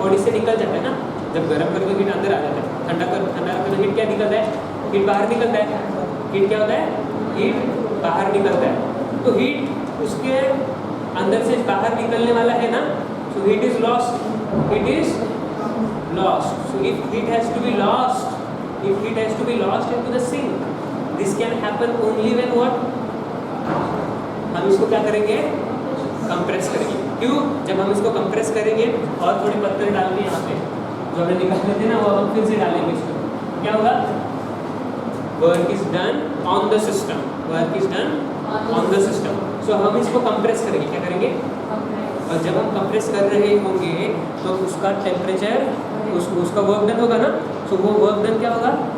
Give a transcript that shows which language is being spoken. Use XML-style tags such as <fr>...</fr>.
<hi>Body से निकल जाता है ना, जब गर्म करते तो हीट अंदर आ जाता है, ठंडा करते तो हीट क्या निकलता है? हीट बाहर निकलता है। हीट क्या होता है? हीट बाहर निकलता है। तो हीट उसके अंदर से बाहर निकलने वाला है ना,</hi> <en>so heat is lost, it is lost. So if heat has to be lost into the sink, this can happen only when what?</en> <hi>हम इसको क्या करेंगे? कंप्रेस करेंगे। क्यों? जब हम इसको कंप्रेस करेंगे और थोड़े पत्थर डालेंगे यहाँ पे, जो हमने निकाले थे ना, वो हम फिर से डालेंगे इसको, क्या होगा?</hi> <en>Work is done on the system, work is done on the system.</en> <hi>सो हम इसको कंप्रेस करेंगे, क्या करेंगे? और जब हम कंप्रेस कर रहे होंगे तो उसका टेम्परेचर, उसका वर्क डन होगा ना, तो वो वर्क डन क्या होगा?</hi>